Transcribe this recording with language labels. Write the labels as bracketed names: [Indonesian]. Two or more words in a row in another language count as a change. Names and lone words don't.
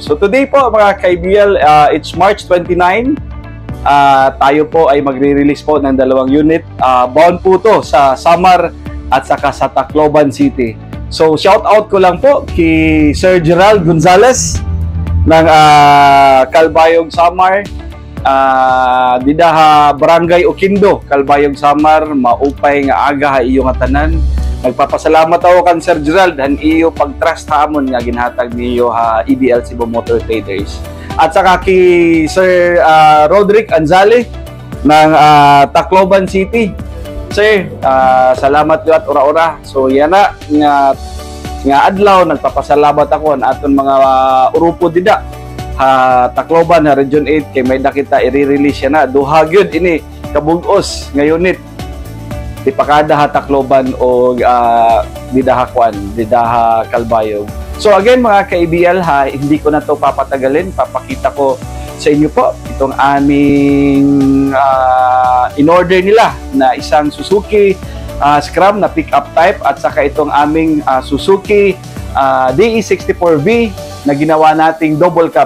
[Filipino] So, today po mga ka-ABL, [English] it's March 29. [Filipino] Tayo po ay magre-release po ng dalawang unit. Bound po to sa Samar at saka sa Tacloban City. So, shout out ko lang po kay Sir Gerald Gonzalez ng Calbayog Samar. [Waray] Didaha Barangay Oquindo, Calbayog Samar, maupay nga aga iyong atanan. Nagpapasalamat ako kan Sir Gerald han iyo pag-trust hamon nga ginhatag niyo ha ABL Cebu Motor Traders. [Filipino] At saka kay Sir Roderick Anzale ng Tacloban City. [Waray] Sir, salamat yo at ora-ora. So yan na nga adlaw nagpapasalamat ako an aton mga urupo dida. Tacloban Region 8 kay may nakita i-release siya na duha gyud ini kabug-os nga unit ipakada Tacloban o didaha Calbayog. [Filipino] So again mga ka-ABL hindi ko na to papatagalin, papakita ko sa inyo po itong aming in-order nila na isang Suzuki Scram na pick-up type at saka itong aming Suzuki DE64V na ginawa nating double cab.